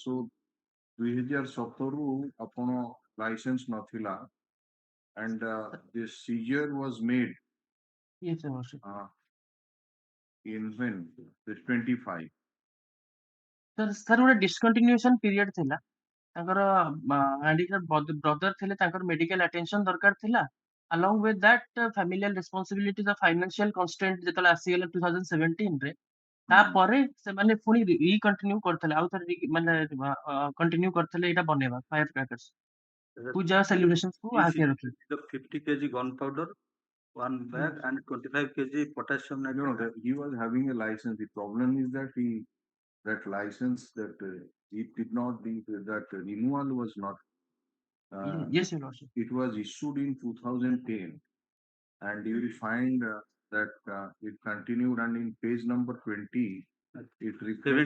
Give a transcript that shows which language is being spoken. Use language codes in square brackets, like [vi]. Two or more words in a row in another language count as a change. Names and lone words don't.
[en] So 2017 upon license nathila and this seizure was made. Yes, Your Lordship. In when? The 25. [or] सर ଗୋଟେ [en] discontinuation period [or] ଥିଲା ତାଙ୍କର [en] handicapped brother [or] ଥିଲେ ତାଙ୍କର [en] medical attention [or] ଦରକାର ଥିଲା [en] along with that familial responsibility the financial constraint [or] ଯେତେବେଳେ ଆସିଗଲା 2017 ରେ ତାପରେ ସେମାନେ ପୁଣି recontinue କରିଥିଲେ ଆଉ ଥରେ ମାନେ continue କରିଥିଲେ ଏଇଟା ବନେଇବା [en] fire crackers [or] ପୂଜା celebrations କୁ ଆଗେ ରଖିଲେ [en] The 50 kg gunpowder, 1 bag, and 25 kg potassium No, nitrate. that he was having a license. The problem is that that license that it did not be that renewal was not. yes your lordship It was issued in 2010, and you will find that it continued, and in page number 20, it reflects